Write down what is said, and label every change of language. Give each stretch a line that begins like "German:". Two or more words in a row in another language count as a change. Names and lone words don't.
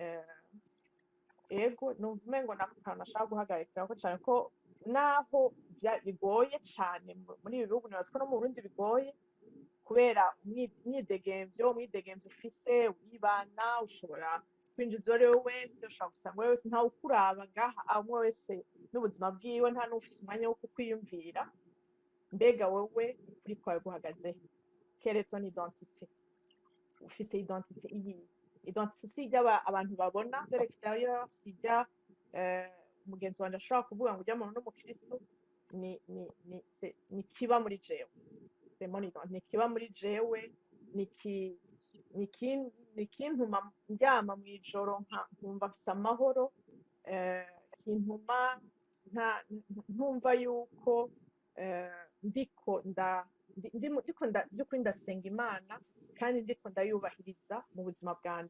Rundi: Ego numva umengo nako kantu nashaka guhagarikirako cane, ko naho bigoye cane muri ibi bihugu, nibaza ko no mu Burundi bigoye kubera umwidegemvyo ufise wibana, ushobora kwinjiza uwo ari we wese, ushobora gusanga uwo wese ntawe ukuraba ngaha, umwe wese n'ubuzima bwiwe, nta n'ufise umwanya wo kukwiyumvira. Mbega wewe ukuri kwawe guhagaze
French: quelle est ton identité?
Rundi: Ufise identité iyihe? Identité si irya abantu babona
French: de l'extérieur,
Rundi: si irya umugenzi wanje ashobora kuvuga ngo urya muntu n'umukristo, ni kiba muri jewe,
French: c'est mon identité,
Rundi: ni kiba muri jewe, ni kintuma ndyama mw'ijoro nkumva mfise amahoro, kintuma ntumva yuko ndiko by'ukuri ndasenga Imana kandi ndiko ndayubahiriza mu buzima bwanje.